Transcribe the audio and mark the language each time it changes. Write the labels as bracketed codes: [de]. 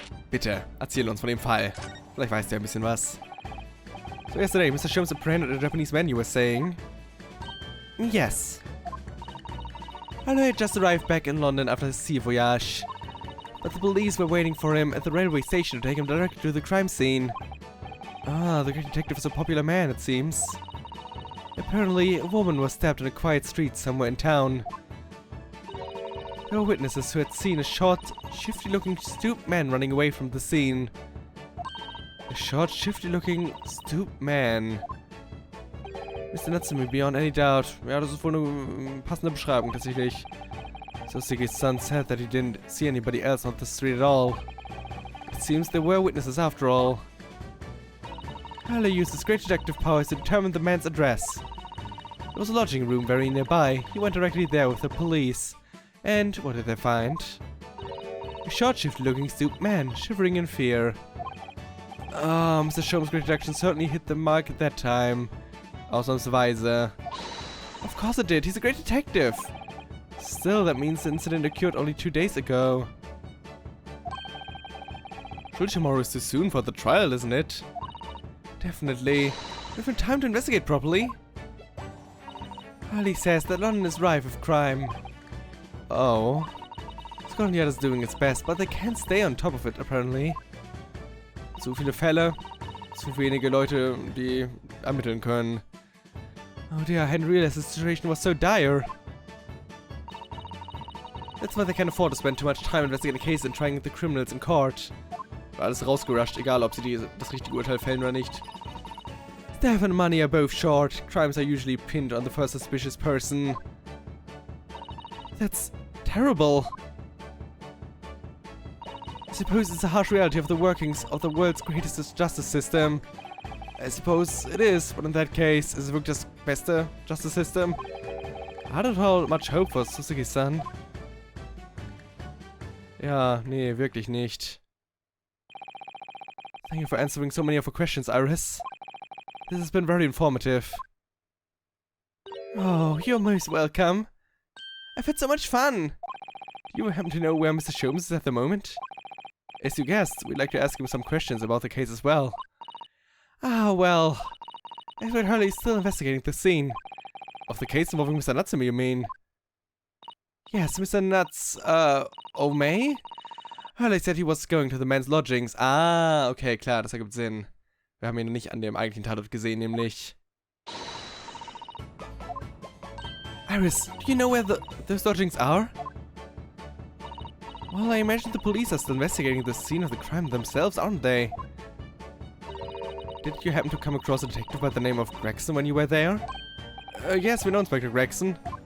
[de] Bitte, erzähl uns von dem Fall. Vielleicht weißt du ja ein bisschen was. [en] So yesterday, Mr. Sholmes apprehended a Japanese man, you were saying? Yes. Hurley had just arrived back in London after his sea voyage. But the police were waiting for him at the railway station to take him directly to the crime scene. Ah, the great detective is a popular man, it seems. Apparently, a woman was stabbed in a quiet street somewhere in town. There were witnesses who had seen a short, shifty-looking, stooped man running away from the scene. A short, shifty-looking, stooped man. Mr. Natsume, beyond any doubt. [de] Ja, das ist wohl eine passende Beschreibung, tatsächlich. [en] So Siggy's son said that he didn't see anybody else on the street at all. It seems there were witnesses after all. Hurley used his great detective powers to determine the man's address. There was a lodging room very nearby. He went directly there with the police. And what did they find? A short, shifty-looking, stooped man, shivering in fear. Ah, Mr. Sholmes' great deduction certainly hit the mark at that time. [de] Ausnahmsweise. [en] Of course it did. He's a great detective. Still, that means the incident occurred only 2 days ago. Surely tomorrow is too soon for the trial, isn't it? Definitely. We've had time to investigate properly. Hurley says that London is rife with crime. Oh. Scotland Yard is doing its best, but they can't stay on top of it, apparently. [de] Zu viele Fälle, zu wenige Leute, die ermitteln können. [en] Oh dear, I hadn't realized the situation was so dire. That's why they can't afford to spend too much time investigating a case and trying the criminals in court. [de] Alles rausgerusht, egal ob sie das richtige Urteil fällen oder nicht. [en] Staff and money are both short. Crimes are usually pinned on the first suspicious person. That's terrible. I suppose it's a harsh reality of the workings of the world's greatest justice system. I suppose it is, but in that case, is it [de] wirklich das beste [en] justice system? I don't hold much hope for Suzuki-san. [de] Ja, nee, wirklich nicht. [en] Thank you for answering so many of our questions, Iris. This has been very informative. Oh, you're most welcome. I've had so much fun. Do you happen to know where Mr. Sholmes is at the moment? As you guessed, we'd like to ask him some questions about the case as well. Ah, well. Edward Hurley is still investigating the scene. Of the case involving Mr. Natsumi, you mean? Yes, Mr. Nuts, O'May? Hurley said he was going to the man's lodgings. [de] Ah, okay, klar, das ergibt Sinn. Wir haben ihn nicht an dem eigentlichen Tatort gesehen, nämlich. [en] Iris, do you know where those lodgings are? Well, I imagine the police are still investigating the scene of the crime themselves, aren't they? Did you happen to come across a detective by the name of Gregson when you were there? Yes, we know Inspector Gregson.